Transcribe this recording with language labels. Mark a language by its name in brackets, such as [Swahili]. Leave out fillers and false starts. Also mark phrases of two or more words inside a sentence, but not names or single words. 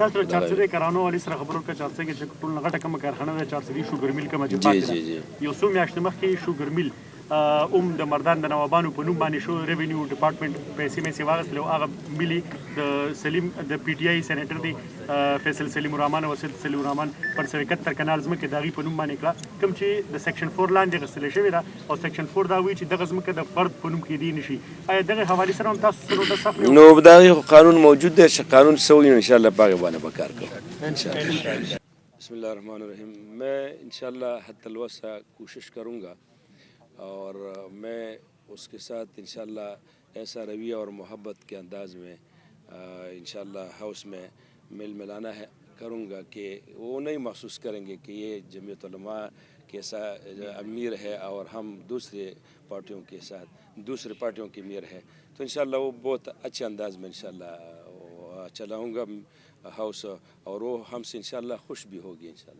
[Pashto] تاسو د چارسدي کرانو والي سره خبرو وکړه چارسدي کې چې ټول نه غټه کومه کارخانه ده چارسدي شوګر میل کومه چې پاتې ده یو څو میاشتې مخکې شوګر میل د مردان د نوابانو په نوم باندې شو [English] revenue department [Pashto] پیسې واغستلې او هغه ملي د سلیم د پی ټي آی سینیټر دی فیصل سلیم الرحمن او وسید سلیم الرحمن پر 71 کنال ځمکې د هغې په نوم باندې کړه کوم چې د سیکشن 4 لاندې غوښتلې شوې ده او سیکشن 4 دا وایي چې دغه ځمکه د فرد په نوم کېدی نه شي آیا دغې حوالې سره هم تاسو سره د سخت نو د هغې قانون موجود دی چې قانون څه وایي [Arabic] انشاءالله [Pashto] په هغې باندې به کار کوو [Arabic] انشاءالله بسم الله الرحمن الرحیم [Pashto] میں [Arabic] انشاءاللہ [Urdu] حتی الوسع کوشش کروں گا اور میں اس کے ساتھ [Arabic] انشاءاللہ [Urdu] ایسا رویہ اور محبت کے انداز میں [Arabic] انشاءاللہ [Urdu] ہاؤس میں مل ملانا ہے کروں گا کہ وہ نہیں محسوس کریں گے کہ یہ جمعیت علماء کے ساتھ امیر ہے اور ہم دوسرے پارٹیوں کے ساتھ دوسرے پارٹیوں کی امیر ہے تو [Arabic] انشاءاللہ [Urdu] وہ بہت اچھے انداز میں [Arabic] انشاءاللہ [Urdu] چلاؤں گا ہاؤس اور وہ ہم سے [Arabic] انشاءاللہ [Urdu] خوش بھی ہوگی [Arabic] انشاءاللہ